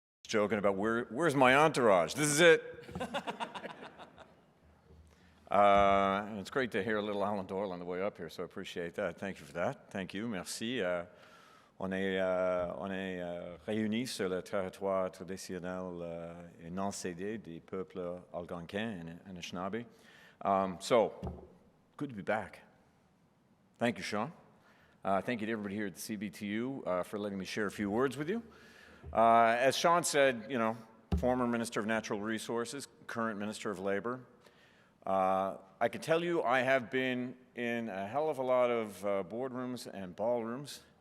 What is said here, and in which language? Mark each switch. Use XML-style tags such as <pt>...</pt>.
<en>joking about where's my entourage? This is it. And it's great to hear a little Alan Doyle on the way up here, so I appreciate that. Thank you for that. Thank you, merci.</en> <fr>On est réunis sur le territoire traditionnel et non cédé des peuples algonquins and Anishinaabe.</fr> <en>So, good to be back. Thank you, Sean. Thank you to everybody here at the CBTU for letting me share a few words with you. As Sean said, you know, former Minister of Natural Resources, current Minister of Labor. I can tell you I have been in a hell of a lot of boardrooms and ballrooms.</en>